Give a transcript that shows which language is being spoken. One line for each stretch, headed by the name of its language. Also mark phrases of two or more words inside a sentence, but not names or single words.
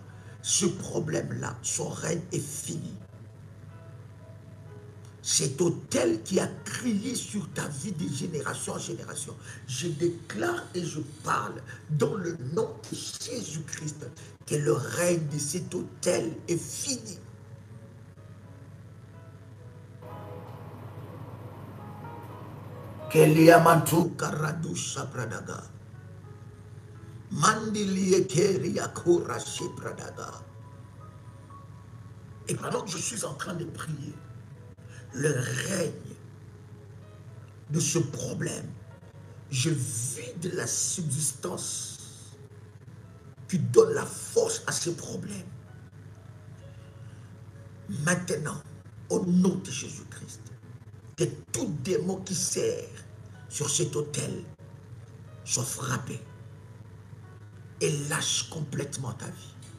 French: Ce problème-là, son règne est fini. Cet autel qui a crié sur ta vie de génération en génération, je déclare et je parle dans le nom de Jésus-Christ que le règne de cet autel est fini. Keliamantu karadusha pradaga. Mandilie keria korashi pradaga. Et pendant que je suis en train de prier, le règne de ce problème, je vide la subsistance qui donne la force à ce problème. Maintenant, au nom de Jésus-Christ, que tout démon qui sert sur cet autel soit frappé et lâche complètement ta vie.